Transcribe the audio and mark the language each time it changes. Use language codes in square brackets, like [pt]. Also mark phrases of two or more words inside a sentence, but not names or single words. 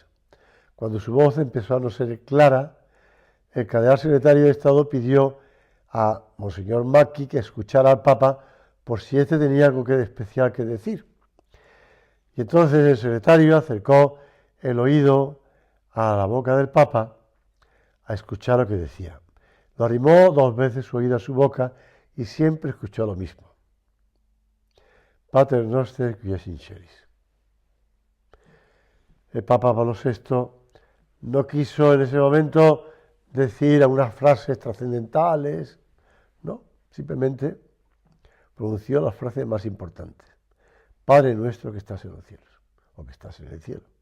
[es] Cuando su voz empezó a no ser clara, el cardenal secretario de Estado pidió a Monseñor Macchi que escuchara al Papa por si éste tenía algo especial que decir. Y entonces el secretario acercó el oído a la boca del Papa a escuchar lo que decía. Lo arrimó 2 veces su oído a su boca y siempre escuchó lo mismo. [la] Pater noster qui es in celis. [es] El Papa Pablo VI no quiso en ese momento decir algunas frases trascendentales, no, simplemente pronunció las frases más importantes. Padre nuestro que estás en los cielos, o que estás en el cielo.